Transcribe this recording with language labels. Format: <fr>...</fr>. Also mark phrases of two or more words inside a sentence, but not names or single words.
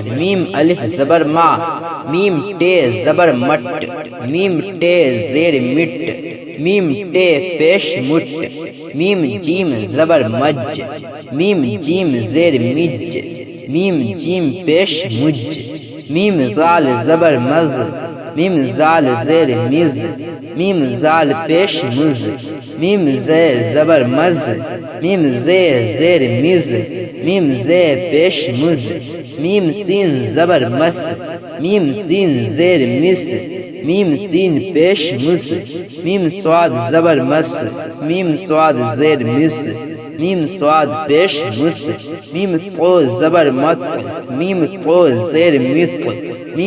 <ur>میم الف زبر ما، میم ٹے زبر مٹ، میم ٹے زیر مٹ، میم ٹے پیش مٹ، میم جیم زبر مج، میم جیم زیر مج، میم جیم پیش مج، میم زال زبر مز، میم زال زیر مز، میم زال پیش مز، میم زے زبر مز، میم زے زیر مز، میم زے پیش مز، میم سین زبر مس، میم سین زیر مس، میم سین پیش مس، میم سواد زبر مس، میم سواد زیر مس، میم سواد پیش مس، میم تو زبر مت، میم تو زیر مت، میم</ur>